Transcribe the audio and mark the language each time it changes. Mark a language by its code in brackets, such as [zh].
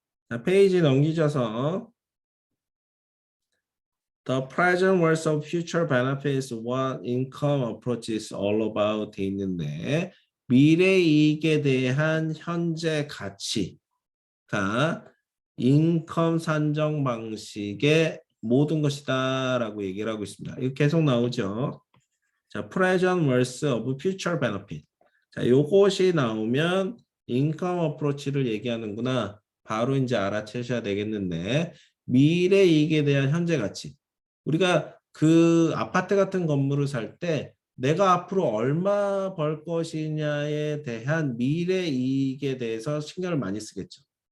[ko] 자, 페이지 넘기셔서 [en] The present worth of future benefits what income approach is all about [ko] 돼 있는데 미래 이익에 대한 현재 가치가 인컴 산정 방식의 모든 것이다 라고 얘기를 하고 있습니다. 이거 계속 나오죠. [en] 자, present worth of future benefit. [ko] 자, 요것이 나오면 인컴 어프로치를 얘기하는구나. 바로 이제 알아채셔야 되겠는데 미래 이익에 대한 현재 가치. 우리가 그 아파트 같은 건물을 살 때 내가 앞으로 얼마 벌 것이냐에 대한 미래 이익에 대해서 신경을 많이 쓰겠죠.